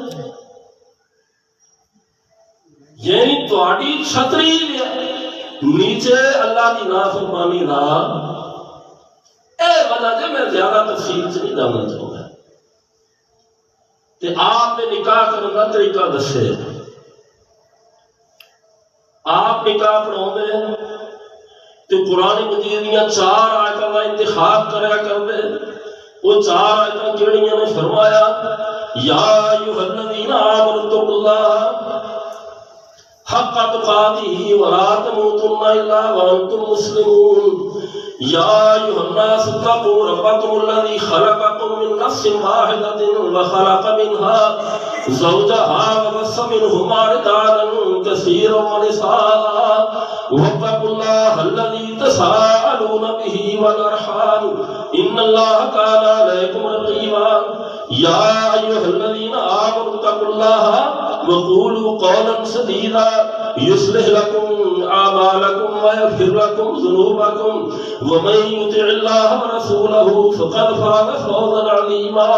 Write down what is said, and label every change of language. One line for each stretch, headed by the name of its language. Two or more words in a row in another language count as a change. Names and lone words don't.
Punjabi: یعنی تہاڈی چھتری نیچے اللہ کی نافرمانی دا اے وجہ جے میں زیادہ تفصیل سے نہیں جاننا چاہوں گا۔ تے آپ نے نکاح کرنے کا طریقہ دسے، آپ نکاح پڑھاؤ دے تو قرآن مجید دیاں 4 آیتاں کا انتخاب کریا کر دے۔ وہ 4 آیتاں کیڑیاں نے فرمایا
Arabic: یا ایھا الذین آمنوا اتقوا اللہ حق تقاتہ ولا تموتن الا وانتم مسلمون یا ایھا الناس اتقوا ربکم الذی خلقکم من نفس واحدۃ وخلق منها زوجها وبث منهما رجالا كثيرا ونساء واتقوا الله الذي تساءلون به والارحام ان الله كان عليكم رقيبا يا ايها الذين امنوا اتقوا الله وقولوا قولا سديدا يصلح لكم اعمالكم ويغفر لكم ذنوبكم ومن يطع الله ورسوله فقد فاز فوزا عظيما۔